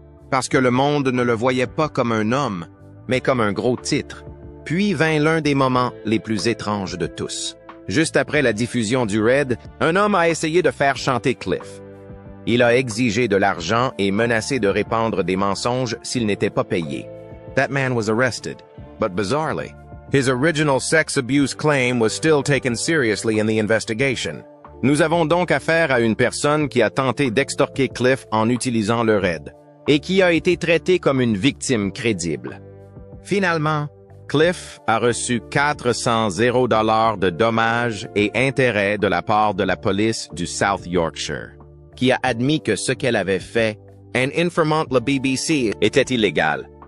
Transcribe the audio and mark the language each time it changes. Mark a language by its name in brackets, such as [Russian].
[French] Parce que le monde ne le voyait pas comme un homme, mais comme un gros titre. Puis vint l'un des moments les plus étranges de tous. Juste après la diffusion du raid, un homme a essayé de faire chanter Cliff. Il a exigé de l'argent et menacé de répandre des mensonges s'il n'était pas payé. [English] That man was arrested, but bizarrely, his original sex abuse claim was still taken seriously in the investigation. [French] Nous avons donc affaire à une personne qui a tenté d'extorquer Cliff en utilisant le raid, et qui a été traitée comme une victime crédible. Finalement, Cliff a reçu 400 000 $ de dommages et intérêts de la part de la police du South Yorkshire, qui a admis que ce qu'elle avait fait, en informant la BBC, était illégal.